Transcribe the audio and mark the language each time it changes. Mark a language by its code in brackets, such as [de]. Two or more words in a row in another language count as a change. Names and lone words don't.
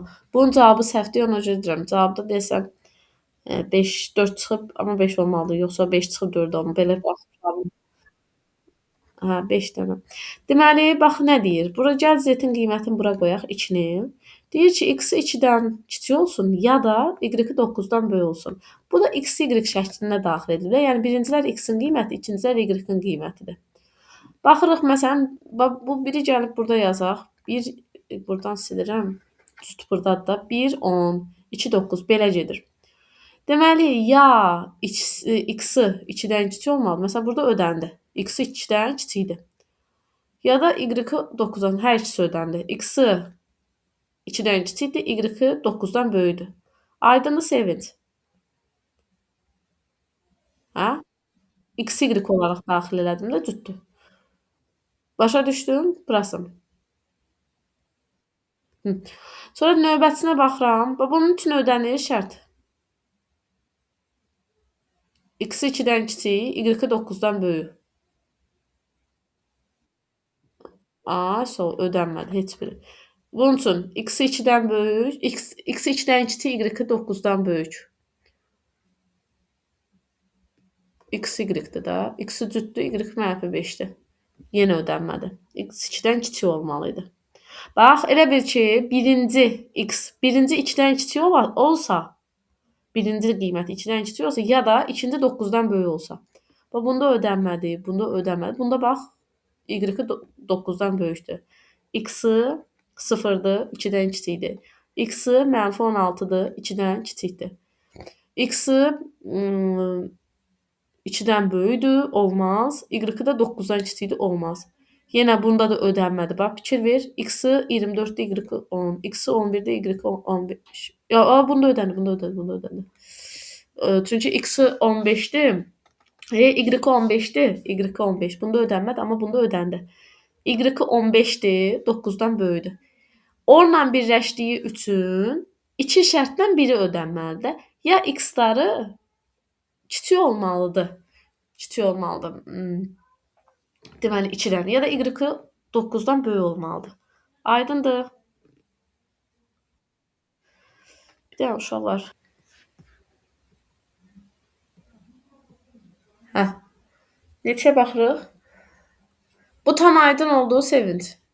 [az] Bunun cavabı səhvdir, ona görə deyirəm. Cavabda desən 5, 4 çıxıb, amma 5 olmalıdır. Yoxsa 5 çıxıb 4 olmalı. Belə baxmışam. Hə, 5 dənə. Deməli, bax nə deyir? Bura gəl z-in qiymətini bura qoyaq 2-ni. Deyir ki, x-i 2-dən kiçik olsun ya da y-i 9-dan böyük olsun. Bu da x, y şəklində daxil edilir. Yəni birincilər x-in qiyməti, ikincilər y-in qiymətidir. Baxırıq məsələn, bu biri gəlib burada yazaq. 1 buradan silirəm. Düz burdadır da 1 10, 2 9 belə gedir. Deməli, ya x-i 2-dən kiçik olmalı. Məsələn, burada ödəndi. X-i 2-dən kiçikdir. Ya da y-i 9-dan hər ikisi ödəndi. X-i 2-dən kiçikdir, y-i 9-dan böyükdür. Aydındır Sevinç? Hə? X, y olaraq daxil elədim də cütdür. Başa düşdün? Burasını. Hı. Sonra növbətisinə baxıram. Bunun üçün ödənir şərt. X-i 2-dən kiçik, y-i 9-dan böyük. Sol ödənmədi heç biri. Bunun üçün x-i 2-dən böyük, x-i 2-dən kiçik, y-i 9-dan böyük. X y-dir də. X-i cütdür, y mənfi 5-dir. Yenə ödənmədi. X 2-dən kiçik olmalı idi. Bax, elə bil ki, birinci 2-dən kiçik olsa, birinci qiyməti 2-dən kiçik olsa ya da ikinci 9-dan böyük olsa. Bax, bunda ödənmədi, bunda ödənmədi. Bunda bax, y-i 9-dan böyükdür. X-i 0-dır, 2-dən kiçikdir. X-i mənfi 16-dır, 2-dən kiçikdir. X-i 2-dən böyükdür, olmaz. Y-i də 9-dan kiçikdir, olmaz. Yenə bunda da ödənmədi. Bax, fikir ver. X-i 24-də, y-i 10. X-i 11-də, y-i 15. Bunda ödəndi. Çünki x-i 15-dir. Y-i 15-dir. Y-i 15. Bunda ödənmədi, amma bunda ödəndi. Y-i 15-dir, 9-dan böyükdür. Onunla birləşdiyi üçün iki şərtdən biri ödənməlidir. Ya x-ları kiçik olmalıdır. Deməli 2-dən ya da y-i 9-dan böyük olmalıdır. Aydındır? Bir də uşaqlar. Neçəyə baxırıq? Bu tam aydın oldu, Sevinç.